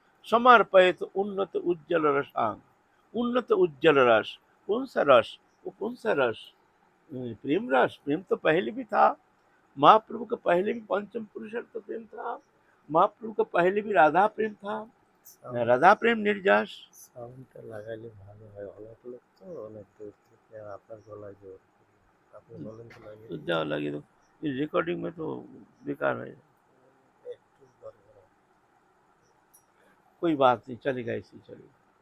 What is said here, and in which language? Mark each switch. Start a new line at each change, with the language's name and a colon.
Hindi: समर्पित उन्नत उज्जवल रसांग, उन्नत उज्जवल रस। कौन सा रस? वो कौन सा रस? प्रेम रस। प्रेम तो पहले भी था, महाप्रभु का पहले भी पंचम पुरुषार्थ प्रेम था, महाप्रभु का पहले भी राधा प्रेम था, राधा प्रेम निर्जास।
Bangla: সাউন্ডটা লাগাইলে ভালো হয়, অনেক লোক তো অনেক দূর থেকে আর আপনার গলায় জোর আপনি বলেন তো লাগিয়ে
Hindi: तो
Bangla: দিই।
Hindi: जाओ लगे दो, इस रिकॉर्डिंग में तो बेकार है।
Bangla: একটু দরকার।
Hindi: कोई बात नहीं, चलेगा, ऐसे ही चलेगा।